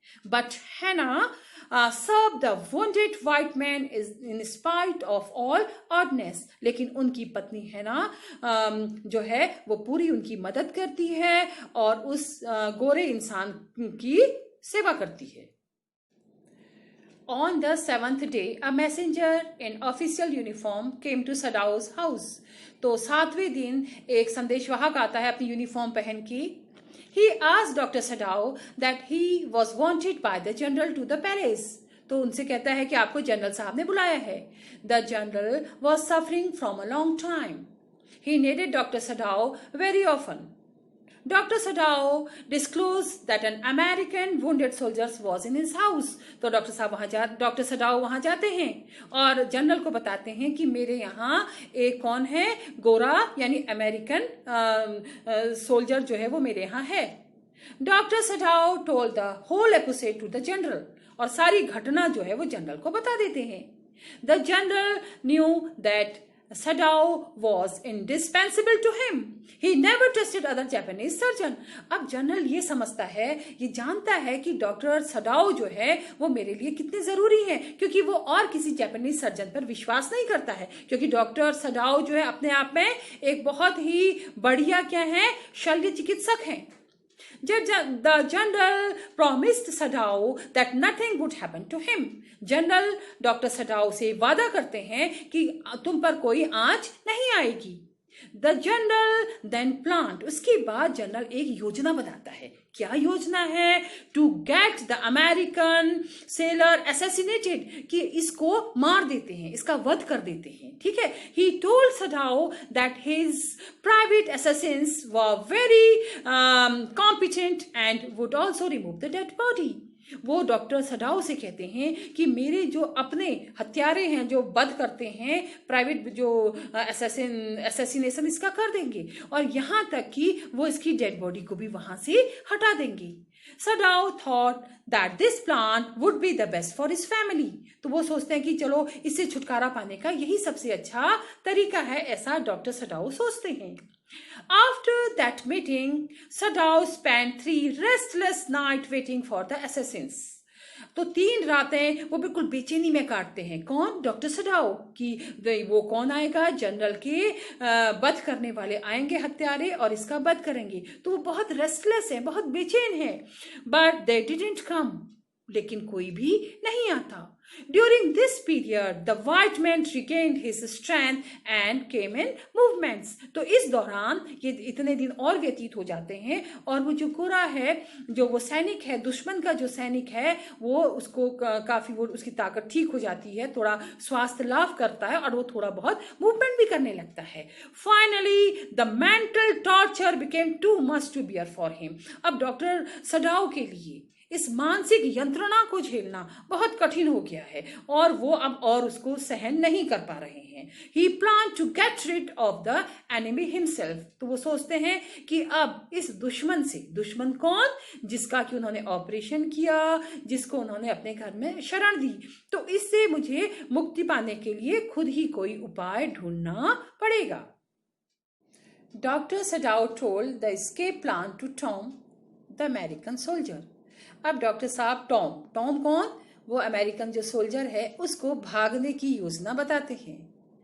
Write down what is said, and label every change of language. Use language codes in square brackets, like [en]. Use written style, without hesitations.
[en] but हैना served the wounded white man is in spite of all oddness, [hi] लेकिन उनकी पत्नी हैना जो है वो पूरी उनकी मदद करती है और उस गोरे इंसान की सेवा करती है। [en] On the 7th day, a messenger in official uniform came to Sadao's house. [hi] तो 7वें दिन एक संदेशवाहक आता है अपनी यूनिफॉर्म पहन के। [en] He asked Dr. Sadao that he was wanted by the general to the palace. [hi] तो उनसे कहता है कि आपको जनरल साहब ने बुलाया है। [en] The general was suffering from a long time. He needed Dr. Sadao very often. Dr. Sadao disclosed that an American wounded soldier was in his house. [hi] तो डॉक्टर सडाओ वहां जाते हैं और जनरल को बताते हैं कि मेरे यहाँ एक कौन है, गोरा यानी अमेरिकन सोल्जर जो है वो मेरे यहाँ है। [en] doctor Sadao told the whole episode to the general, [hi] और सारी घटना जो है वो जनरल को बता देते हैं। [en] The general knew that Sadao was indispensable to him. He never trusted other Japanese surgeon. [hi] अब जनरल ये समझता है, ये जानता है कि डॉक्टर सडाओ जो है वो मेरे लिए कितने जरूरी है, क्योंकि वो और किसी जापानीज सर्जन पर विश्वास नहीं करता है, क्योंकि डॉक्टर सडाओ जो है अपने आप में एक बहुत ही बढ़िया क्या है, शल्य चिकित्सक हैं। [en] The general promised Sadao that nothing would happen to him. [hi] General doctor Sadao से वादा करते हैं कि तुम पर कोई आंच नहीं आएगी। [en] the general then planned, [hi] उसके बाद जनरल एक योजना बनाता है। क्या योजना है? [en] to get the American sailor assassinated, [hi] कि इसको मार देते हैं, इसका वध कर देते हैं। ठीक है। [en] He told Sadao that his private assassins were very competent and would also remove the dead body. [hi] वो डॉक्टर सडाओ से कहते हैं कि मेरे जो अपने हत्यारे हैं जो वध करते हैं, प्राइवेट जो असैसिनेशन इसका कर देंगे, और यहाँ तक कि वो इसकी डेड बॉडी को भी वहां से हटा देंगे। [en] Sadao thought that this plan would be the best for his family, [hi] तो वो सोचते हैं कि चलो इससे छुटकारा पाने का यही सबसे अच्छा तरीका है, ऐसा डॉक्टर सडाओ सोचते हैं। [en] After that meeting, Sadao spent 3 restless nights waiting for the assassins. [hi] तो 3 रातें वो बिल्कुल बेचैनी में काटते हैं। कौन? डॉक्टर सडाओ, कि वो कौन आएगा? जनरल के वध करने वाले आएंगे हत्यारे और इसका वध करेंगे। तो वो बहुत रेस्टलेस है, बहुत बेचैन है। [en] but they didn't come, [hi] लेकिन कोई भी नहीं आता। [en] During this period, the white man regained his strength and came in movements. [hi] तो इस दौरान ये इतने दिन और व्यतीत हो जाते हैं और वो जो गोरा है, जो वो सैनिक है, दुश्मन का जो सैनिक है, वो उसको काफी वो उसकी ताकत ठीक हो जाती है, थोड़ा स्वास्थ्य लाभ करता है और वो थोड़ा बहुत मूवमेंट भी करने लगता है। [en] Finally, the mental torture became too much to bear for him. [hi] अब डॉक्टर सडाओ के लिए इस मानसिक यंत्रणा को झेलना बहुत कठिन हो गया है और वो अब और उसको सहन नहीं कर पा रहे हैं। [en] He planned to get rid of the enemy himself. [hi] तो वो सोचते हैं कि अब इस दुश्मन से, दुश्मन कौन? जिसका कि उन्होंने ऑपरेशन किया, जिसको उन्होंने अपने घर में शरण दी, तो इससे मुझे मुक्ति पाने के लिए खुद ही कोई उपाय ढूंढना पड़ेगा। [en] Dr. Sadao told the escape plan to Tom, the American soldier. [hi] अब डॉक्टर साहब टॉम कौन? वो अमेरिकन जो सोल्जर है, उसको भागने की योजना बताते हैं।